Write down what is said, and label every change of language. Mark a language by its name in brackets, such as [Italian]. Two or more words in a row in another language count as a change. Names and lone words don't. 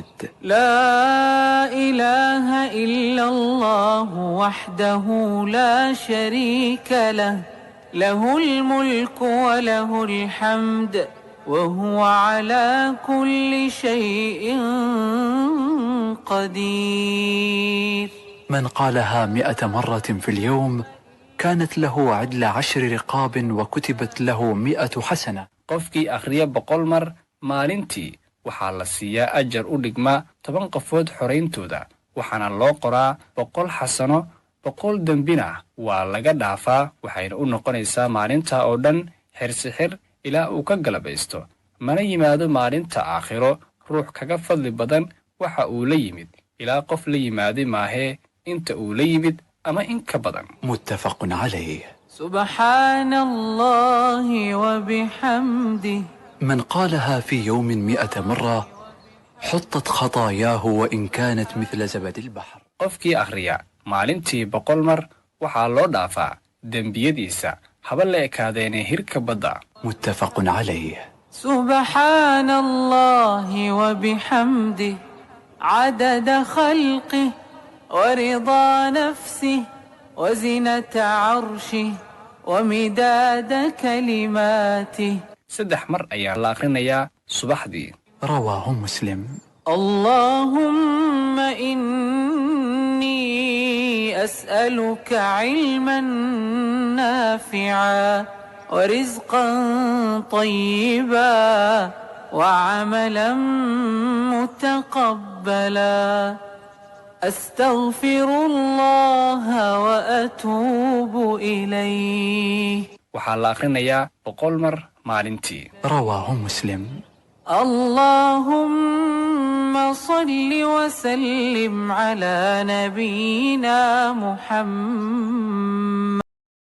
[Arabic] لا إله إلا الله وحده لا شريك له له الملك وله الحمد وهو على كل شيء قدير. من قالها 100 مرة في اليوم كانت له عدل 10 رقاب وكتبت له 100 حسنة. [Somali] qofkii akhriya 100 mar maalintii waxaa la siiyaa ajar u dhigma 10 qofood xorayntooda waxaana loo qoraa 100 xasano 100 dembina waa laga dhaafaa waxayna u noqonaysaa maalinta oo dhan xirsixir ilaa uu ka galabaysto mana yimaado maalinta aakhiro ruux kaga fadli badan waxa uu la yimid ilaa qof la yimaaday maahee inta uu la yimid ama in ka badan. [Arabic] متفق عليه. سبحان الله وبحمده. من قالها في يوم 100 مرة حطت خطاياه وإن كانت مثل زبد البحر. [Somali] qofkii akhriya maalintii 100 mar waxaa loo dhaafaa dembiyadiisa haba la ekaadeene hirka badda. [Arabic] متفق عليه. سبحان الله وبحمده عدد خلقه ورضا نفسه وزنة عرشه ومداد كلماته. [Somali] 3 mar ayaa la akhrinayaa subaxdii. [Arabic] رواه مسلم. اللهم إني أسألك علما نافعا ورزقا طيبا وعملا متقبلا. أستغفر الله وأتوب إليه. [Somali] waxaa la akhrinayaa 100 mar maalintii. [Arabic] رواه مسلم. اللهم صل وسلم على نبينا محمد.